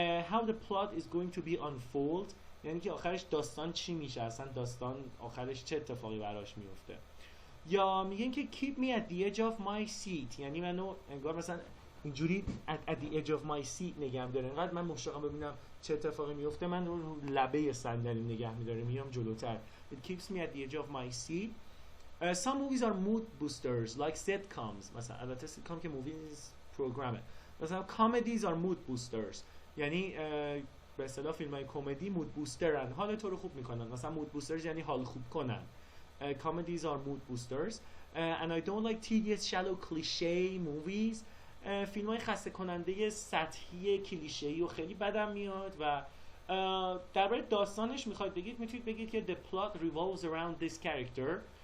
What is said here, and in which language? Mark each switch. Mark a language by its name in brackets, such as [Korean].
[English] how the plot is going to be unfold، [Persian] یعنی که آخرش داستان چی میشه، اصلا داستان آخرش چه اتفاقی براش میفته. یا میگن که [English] keep me at the edge of my seat، [Persian] یعنی منو انگار مثلا اینجوری [English] at the edge of my seat [Persian] نگه می‌داره، انقدر من مشتاقم ببینم چه اتفاقی میفته، من رو لبه صندلی نگه می‌داره، میام جلوتر. [English] It keeps me at the edge of my seat. Some movies are mood boosters like sitcoms. [Persian] مثلا البته sitcom که movies پروگرامه. مثلا [English] comedies are mood boosters، [Persian] یعنی به اصطلاح فیلم‌های کمدی مود بوسترن، حال تو رو خوب میکنن. مثلا مود بوسترز یعنی حال خوب کنن. [English] Comedies are mood boosters. And I don't like tedious shallow cliché movies. [Persian] فیلم‌های خسته کننده سطحی کلیشه‌ای و خیلی بدم میاد. و درباره داستانش میخواید بگید، میتونید بگید که [English] the plot revolves around this character.